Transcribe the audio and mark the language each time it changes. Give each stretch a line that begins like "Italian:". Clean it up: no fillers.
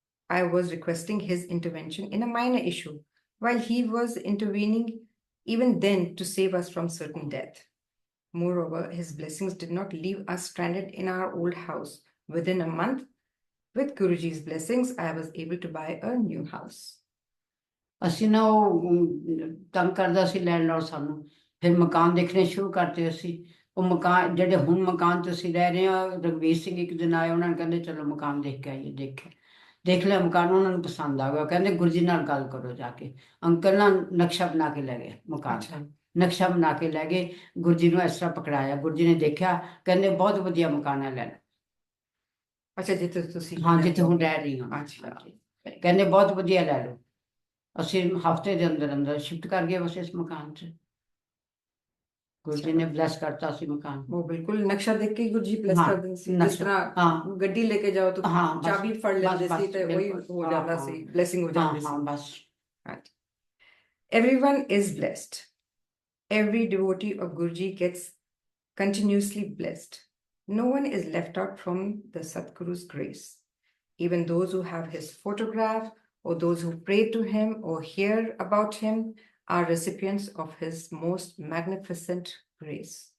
English: I was requesting his intervention in a minor issue, while he was intervening even then to save us from certain death. Moreover, his blessings did not leave us stranded in our old house. Within a month, with Guruji's blessings, I was able to buy a new house.
Punjabi: ਅਸੀਂ ਨਾ ਉਹ ਤੰਗ ਕਰਦਾ ਸੀ landlord ਸਾਨੂੰ ਫਿਰ ਮਕਾਨ ਦੇਖਣੇ ਸ਼ੁਰੂ ਕਰਤੇ ਅਸੀਂ ਉਹ ਮਕਾਨ ਜਿਹੜੇ ਹੁਣ ਮਕਾਨ 'ਚ ਅਸੀਂ ਰਹਿ ਰਹੇ ਹਾਂ ਰਘਵੀਰ ਸਿੰਘ ਇੱਕ ਦਿਨ ਆਏ ਉਹਨਾਂ ਨੇ ਕਹਿੰਦੇ ਚਲੋ ਮਕਾਨ ਦੇਖ ਕੇ ਆਈਏ ਦੇਖ ਲਿਆ ਮਕਾਨ ਉਹਨਾਂ ਨੂੰ ਪਸੰਦ ਆ ਗਿਆ ਕਹਿੰਦੇ ਗੁਰਜੀ ਨਾਲ ਗੱਲ ਕਰੋ ਜਾ ਕੇ ਅੰਕਲ ਨਾ ਨਕਸ਼ਾ ਬਣਾ ਕੇ ਲੈ ਗਏ ਮਕਾਨ ਦਾ ਨਕਸ਼ਾ ਬਣਾ ਕੇ ਲੈ ਗਏ ਗੁਰਜੀ ਨੂੰ ਇਸ ਤਰ੍ਹਾਂ ਪਕੜਾਇਆ ਗੁਰਜੀ ਨੇ ਦੇਖਿਆ ਕਹਿੰਦੇ ਬਹੁਤ ਵਧੀਆ ਮਕਾਨ ਹੈ ਲੈ ਲਓ ਅੱਛਾ ਜਿੱਥੇ ਤੁਸੀਂ ਹਾਂ ਜਿੱਥੇ ਹੁਣ ਰਹਿ ਰਹੀ ਹਾਂ ਕਹਿੰਦੇ ਬਹੁਤ ਵਧੀਆ ਲੈ ਲਓ ਅਸੀਂ ਹਫਤੇ ਦੇ ਅੰਦਰ ਸ਼ਿਫਟ ਕਰ ਗਏ ਬਸ ਇਸ ਮਕਾਨ 'ਚ ਗੁਰਜੀ ਨੇ ਬਲੈਸ ਕਰਤਾ ਸੀ ਮਕਾਨ ਉਹ ਬਿਲਕੁਲ ਨਕਸ਼ਾ ਦੇਖ ਕੇ ਗੁਰਜੀ ਬਲੈਸ ਕਰ ਦਿੰਦੇ ਸੀ ਜਿਸ ਤਰ੍ਹਾਂ ਗੱਡੀ ਲੈ ਕੇ ਜਾਓ ਤਾਂ ਚਾਬੀ ਫੜ ਲੈਂਦੇ ਸੀ ਤੇ ਉਹੀ ਹੋ ਜਾਂਦਾ ਸੀ ਬਲੇਸਿੰਗ ਹੋ ਜਾਂਦੀ ਸੀ ਹਾਂ ਬਸ
English: Everyone is blessed. Every devotee of Guruji gets continuously blessed. No one is left out from the Sadguru's grace. Even those who have his photograph or those who pray to him or hear about him are recipients of his most magnificent grace.